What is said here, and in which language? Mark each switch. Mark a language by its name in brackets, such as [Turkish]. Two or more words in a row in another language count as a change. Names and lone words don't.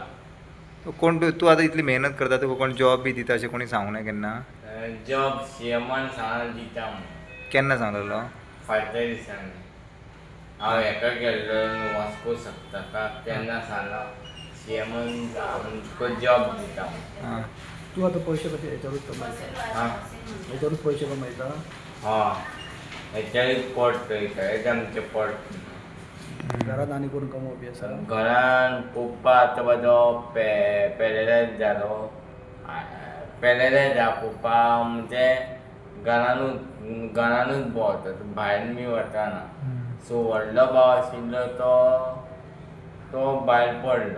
[Konkani] कोण तू आतां इतली मेहनत करता तुका कोण जॉब बी दिता अशें कोणी सांगूं ना केन्ना जॉब सीएमान सांगून दिता म्हणून केन्ना सांगलेलो फाटल्या दिसांनी हांव हेका गेल्लो वास्को सप्तका तेन्ना सांगला सीएमान तुका जॉब दिता म्हणून आं [Marathi] तू आता पैसे कसे याच्यावरच कमवायचा हां याच्यावरच पैसे कमवायचा [Konkani] हां हेच्यारूच पोट चलता हेच आमचें पोट घरात आणि कोण कमवपी असा घरान पप्पा आतां म्हाजो पेरलायज जालो पेरलायज जा पप्पा म्हणजे घरानूच भोंवता भायर बी वचना सो व्हडलो भाव आशिल्लो तो भायर पडलो